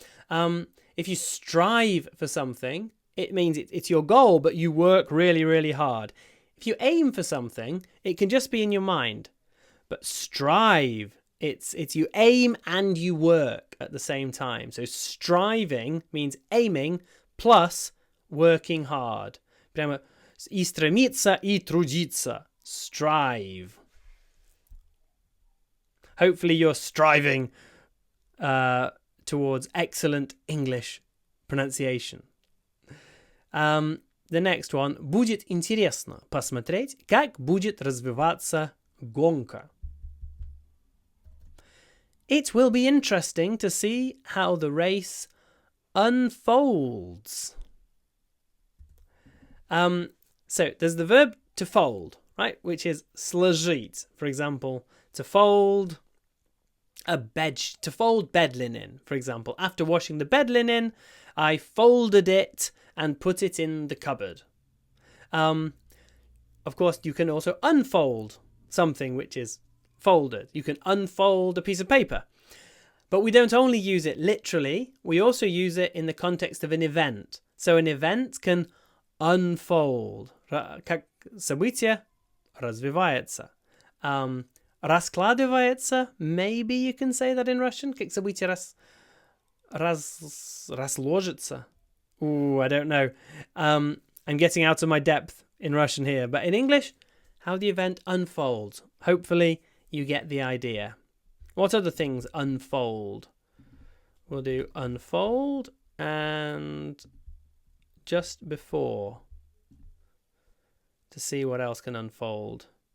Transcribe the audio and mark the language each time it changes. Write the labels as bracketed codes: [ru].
[en] If you strive for something, it means it's your goal, but you work really, really hard. If you aim for something, it can just be in your mind. But strive, it's you aim and you work at the same time. So striving means aiming plus working hard. [ru] Прямо и стремиться, и трудиться. [en] Strive. Hopefully you're striving towards excellent English pronunciation. The next one. [ru] Будет интересно посмотреть, как будет развиваться гонка. [en] It will be interesting to see how the race unfolds. So there's the verb to fold, right? Which is сложить. For example, to fold bed linen. For example, after washing the bed linen, I folded it and put it in the cupboard. Of course, you can also unfold something which is folded. You can unfold a piece of paper. But we don't only use it literally, we also use it in the context of an event. So an event can unfold. [ru] Как событие развивается. Раскладывается, [en] maybe you can say that in Russian. [ru] Как событие разложится. [en] Ooh, I don't know. I'm getting out of my depth in Russian here. But in English, how the event unfolds. Hopefully you get the idea. What other things unfold? We'll do unfold and just before to see what else can unfold.